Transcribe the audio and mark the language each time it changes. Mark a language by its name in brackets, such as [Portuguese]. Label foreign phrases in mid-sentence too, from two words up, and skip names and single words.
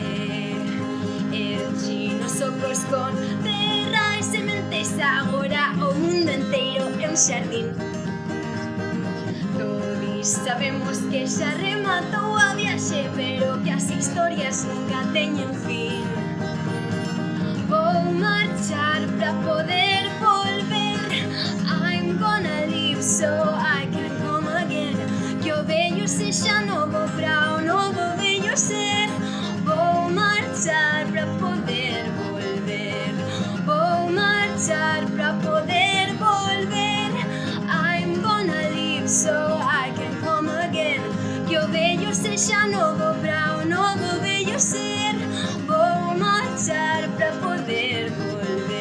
[Galician] El chino socos con terra e sementes, agora o mundo enteiro é un xardín. Todos sabemos que xa rematou a viaxe, pero que as historias nunca teñen fin. Vou marchar pra poder volver. [English] I'm gonna live so I can come again. [Galician] Que o vello sexa novo pra o novo vello ser. Vou marchar pra poder volver. Vou marchar pra poder volver. [English] I'm gonna live so I can come again. [Galician] Que o vello sexa novo pra o novo vello ser. Vou marchar pra poder volver.